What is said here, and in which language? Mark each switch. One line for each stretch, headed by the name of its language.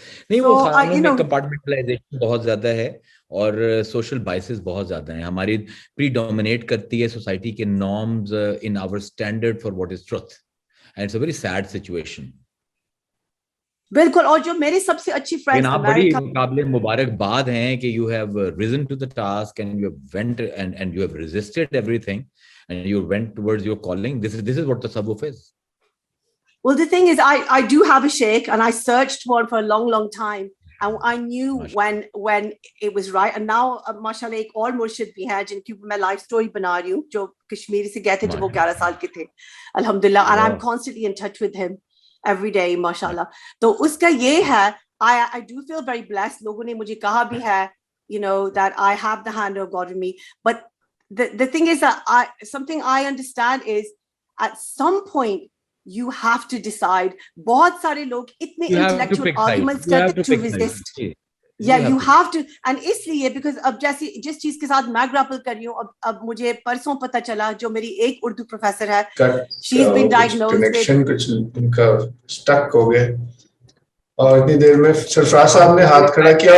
Urdu: نہیں, وہ خانوں میں کمپارٹمنٹلائزیشن بہت زیادہ ہے اور سوشل بائسز بہت زیادہ ہیں. ہماری پری ڈومینیٹ کرتی ہے
English: Society کے norms in our standard for what is truth, and it's a very sad situation.
Urdu: بالکل. اور جو میری سب سے اچھی فرینڈ آپ بڑی قابل مبارکباد ہیں کہ
English: you have risen to the task and you have went and you have resisted everything and you went towards your calling. This is what tasawwuf is. Well, the thing is, I do have a sheikh, and I searched one for a long time, and I knew when it was right.
Urdu: And now, mashallah, ایک اور مرشد بھی ہے جن کی میں life story بنا رہی ہوں, جو کشمیری سے گئے تھے جب وہ 11 سال کے تھے, الحمدللہ,
English: and I'm constantly in touch with him every day,
Urdu: mashallah. تو اس کا یہ ہے, I do feel very blessed. لوگوں نے مجھے کہا بھی ہے,
English: you know, that I have the hand of God in me. But the thing is that something I understand is at some point you have to decide.
Urdu: بہت سارے لوگ اتنے intellectual arguments کرتے
English: to resist. Yeah, you have to.
Urdu: And اس لیے because اب جس چیز کے ساتھ میں grapple کر رہی ہوں, اب مجھے پرسوں پتہ چلا, جو میری ایک اردو پروفیسر ہے,
English: she's been diagnosed with
Urdu: کچھ ان کا اسٹک ہو گیا, اور اتنی دیر میں سرفراز صاحب نے ہاتھ کھڑا کیا.